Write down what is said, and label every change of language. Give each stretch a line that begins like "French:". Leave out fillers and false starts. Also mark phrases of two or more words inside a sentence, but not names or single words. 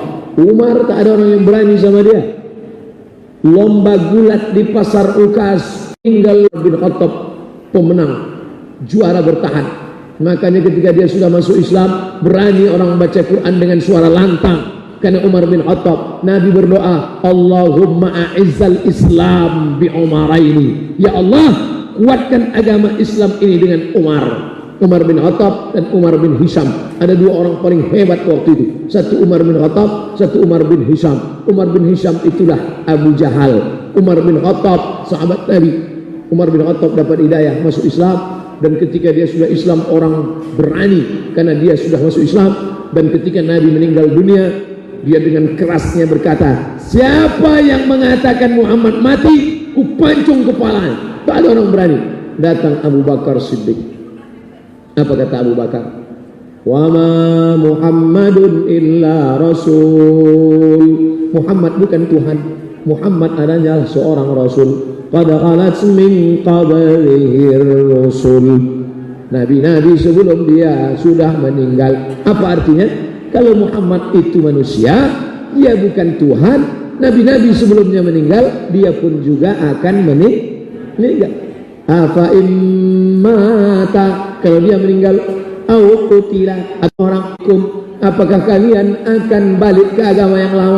Indonesian: Umar tak ada orang yang berani sama dia. Lomba gulat di pasar Ukas, tinggal bin Khattab pemenang, juara bertahan. Makanya ketika dia sudah masuk Islam, berani orang baca Quran dengan suara lantang. Karena Umar bin Khattab, Nabi berdoa,
Arabic: اللهم أعز الإسلام بالعمرين.
Indonesian: Ya Allah, kuatkan agama Islam ini dengan Umar bin Khattab dan Umar bin Hisham. Ada dua orang paling hebat waktu itu. Satu Umar bin Khattab, satu Umar bin Hisham. Umar bin Hisham itulah Abu Jahal. Umar bin Khattab sahabat Nabi. Umar bin Khattab dapat hidayah masuk Islam, dan ketika dia sudah Islam orang berani karena dia sudah masuk Islam. Dan ketika Nabi meninggal dunia, dia dengan kerasnya berkata, siapa yang mengatakan Muhammad mati, kupancung kepalanya. Tak ada orang berani. Datang Abu Bakar Siddiq. Apa kata Abu Bakar?
Arabic: وما محمد إلا رسول.
Indonesian: Muhammad bukan Tuhan. Muhammad adalah seorang rasul.
Arabic: قد خلت من قبله الرسل.
Indonesian: Nabi-nabi sebelum dia sudah meninggal. Apa artinya? Kalau Muhammad itu manusia, dia bukan Tuhan. Nabi-nabi sebelumnya meninggal, dia pun juga akan meninggal.
Arabic: أفإن مات,
Indonesian: kalau dia meninggal,
Arabic: أو قتل,
Indonesian: atau orang hukum, apakah kalian akan balik ke agama yang lama?